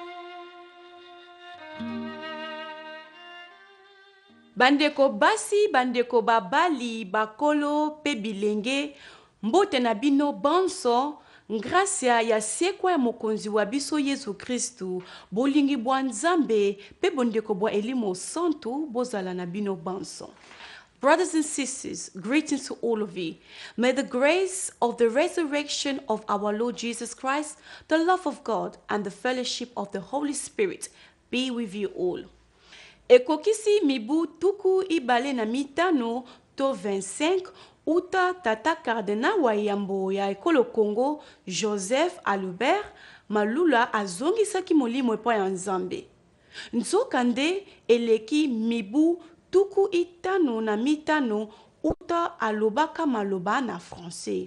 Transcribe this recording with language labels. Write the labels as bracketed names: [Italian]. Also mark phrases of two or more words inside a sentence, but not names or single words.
[Lingala] Bandeko basi, bandeko babali, bakolo, pe bilenge, mbote na bino banso, gracia ya sekwa ya mokonzi wa biso Yesu Kristu, bolingi bwa Nzambe, pe bondeko bwa elimo santu, bozala na bino banso. [English] Brothers and sisters, greetings to all of you. May the grace of the resurrection of our Lord Jesus Christ, the love of God, and the fellowship of the Holy Spirit be with you all. [Lingala] Ekokisi mibu tuku ibale na mitano to 25 uta tata kardena wa yambo ya ekolo Congo, Joseph Alubert, malula azongisaki molimo epa ya Nzambe. Nzokande eleki mibu tuku itano na mitano uta alobaka maloba na français.